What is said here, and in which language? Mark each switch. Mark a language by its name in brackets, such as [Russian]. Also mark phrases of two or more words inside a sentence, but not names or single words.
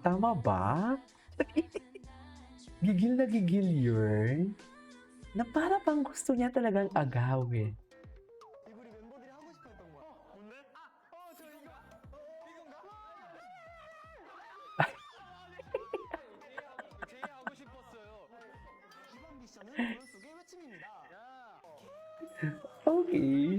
[Filipino] Tama ba? Gigil na gigil yun. Na para bang gusto niya talagang agawin. [Korean] 우리 멤버들이 하고 싶어 했던 거야. 뭔데? 저 이거. 이건가? 제이 하고 싶었어요. 이번 미션은 머릿속의 외침입니다. Okay.